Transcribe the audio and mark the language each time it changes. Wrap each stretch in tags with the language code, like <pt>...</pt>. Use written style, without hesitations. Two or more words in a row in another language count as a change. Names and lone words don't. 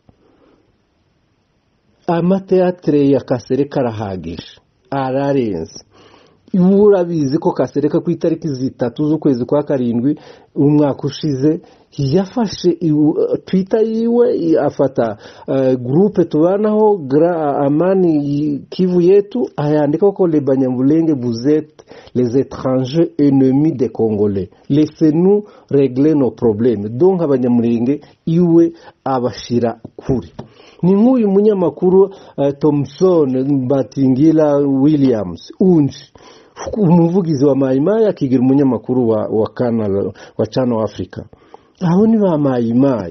<rw>Amateatre ya Kasereka arahagije, ararenze. Urabizi ko Kasereka ku itariki 3 z'ukwezi kwa karindwi umwaka ushize yafashe Twitter yiwe, afata groupe tubanaho Amani Kivu yetu, ayandika ko</rw> <fr>les Banyamulenge vous êtes les étrangers ennemis des Congolais, laissez-nous régler nos problèmes.</fr> <rw>Donc abanyamulenge iwe abashira kuri. Ni nk'uyu munyamakuru Thomson Batingila Williams unji umuvugizi wa Mayimayi akigira umunyamakuru wa Canal wa Channel Africa. Aho ni ba Mayimayi.</rw>